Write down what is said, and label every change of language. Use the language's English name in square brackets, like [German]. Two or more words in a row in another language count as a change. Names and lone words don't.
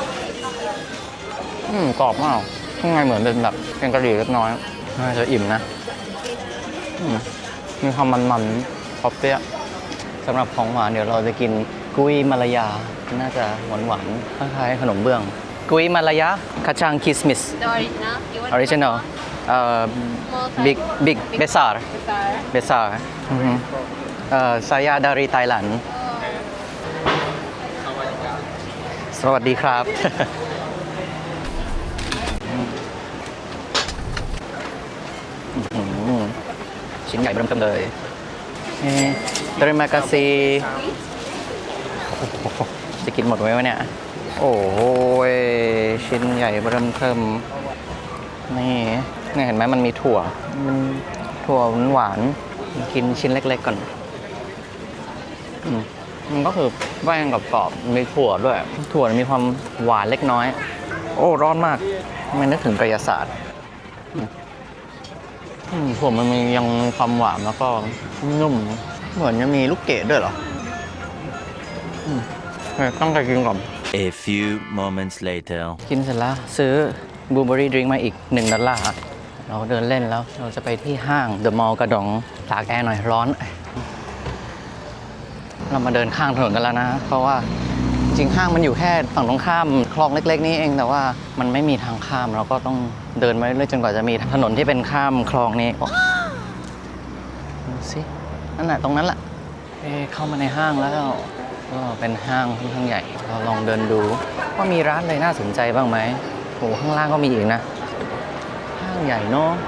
[Thai] กรอบมากข้างในเหมือนเป็นแบบเป็นกะหรี่เล็กน้อยน่าจะอิ่มนะมีความมันๆปอเปี๊ยะสำหรับของหวานเดี๋ยวเราจะกินกุ้ยมาลายาน่าจะหวานๆคล้ายๆขนมเบื้องกุ้ยมาลายาคาจังคิสมิส [English] The original. You want original big [Malay] besar besar saya dari Thailand [Thai] สวัสดีครับ ชิ้นใหญ่เริ่มเลย [Malay] terima kasih [Thai] จะกินหมดไหมวะเนี่ยโอ้โหชิ้นใหญ่เริ่มเทิมนี่เห็นไหมมันมีถั่วหวานกินชิ้นเล็กๆก่อน มันก็คือแป้งกับกรอบมีถั่วด้วยถั่วมีความหวานเล็กน้อยโอ้ร้อนมากไม่นึกถึงกายศาสตร์ถั่วมันมียังความหวานแล้วก็นุ่มเหมือนจะมีลูกเกดด้วยเหรอต้องไปกินก่อน [English] A few moments later [Thai] กินเสร็จแล้วซื้อบลูเบอรี่ดริงก์มาอีก$1เราเดินเล่นแล้วเราจะไปที่ห้างเดอะมอลล์กระดองตากแอร์หน่อยร้อน เรามาเดินข้างถนนกันแล้วนะเพราะว่าจริงห้างมันอยู่แค่ฝั่งตรงข้ามคลองเล็กๆนี่เองแต่ว่ามันไม่มีทางข้ามเราก็ต้องเดินไปเรื่อยจนกว่าจะมีถนนที่เป็นข้ามคลองนี้ดูสินั่นแหละตรงนั้นแหละเข้ามาในห้างแล้วก็เป็นห้างค่อนข้างใหญ่เราลองเดินดูว่ามีร้านอะไรน่าสนใจบ้างไหมโอ้ข้างล่างก็มีอีกนะห้างใหญ่เนาะ